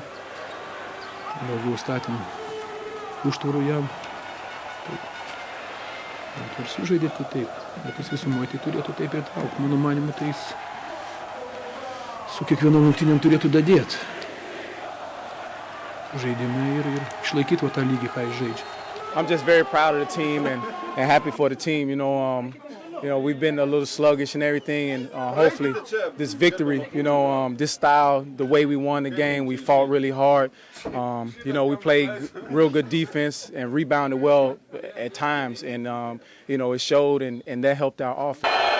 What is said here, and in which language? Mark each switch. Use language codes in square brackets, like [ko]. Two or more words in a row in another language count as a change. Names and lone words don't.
[lt] Daugiau statėm užtvarų jam. Taip. Ir sužaidė tai taip, bet jis visumoje tai turėtų taip ir traukti. Mano manimu, tai jis su kiekvienom rungtynėm turėtų dadėti žaidimai ir išlaikyti tą lygį, ką jis žaidžia. [en] I'm just very proud of the team and happy for the team. You know, we've been a little sluggish and everything, and hopefully this victory, this style, the way we won the game, we fought really hard. We played real good defense and rebounded well at times, and it showed, and that helped our offense.